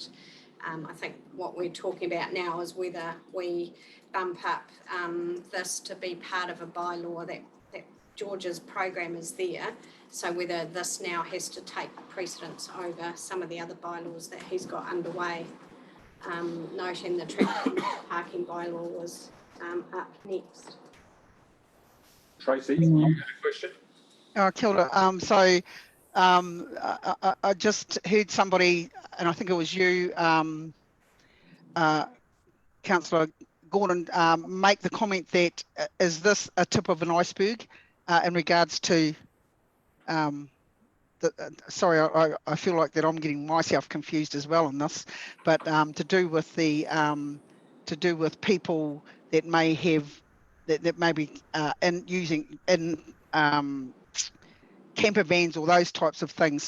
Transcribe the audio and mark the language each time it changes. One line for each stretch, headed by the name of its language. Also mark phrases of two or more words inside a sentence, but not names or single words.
English: I think what we're talking about now is whether we bump up this to be part of a bylaw that George's program is there. So whether this now has to take precedence over some of the other bylaws that he's got underway. Noting the traffic parking bylaw was up next. Tracy, you had a question?
Māori: Kia ora.
English: I just heard somebody, and I think it was you, Councillor Gordon, make the comment that is this a tip of an iceberg in regards to sorry, I feel like that I'm getting myself confused as well on this, but to do with people that may have that may be using camper vans or those types of things.